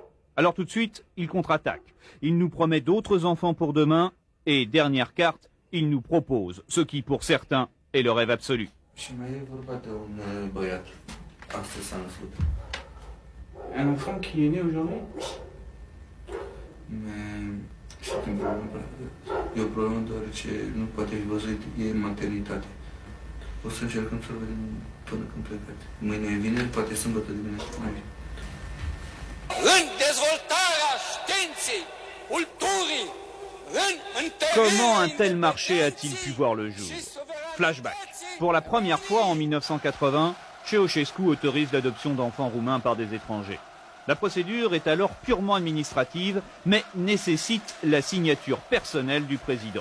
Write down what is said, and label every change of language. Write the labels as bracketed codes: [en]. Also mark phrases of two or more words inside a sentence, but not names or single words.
[fr] Alors tout de suite, il contre-attaque. Il nous promet d'autres enfants pour demain et, dernière carte, il nous propose ce qui, pour certains, est le rêve absolu. Un enfant qui est né aujourd'hui? [ro] E o problemă deoarece nu poate fi văzut, e maternitate. O să încercăm să-l vedem până când plecați. Mâine e vineri, poate sâmbătă dimineața mai vine. În dezvoltarea științei, culturii, [fr] Comment un tel marché a-t-il pu voir le jour? Flashback. Pour la première fois en 1980, Ceausescu autorise l'adoption d'enfants roumains par des étrangers. La procédure est alors purement administrative, mais nécessite la signature personnelle du président.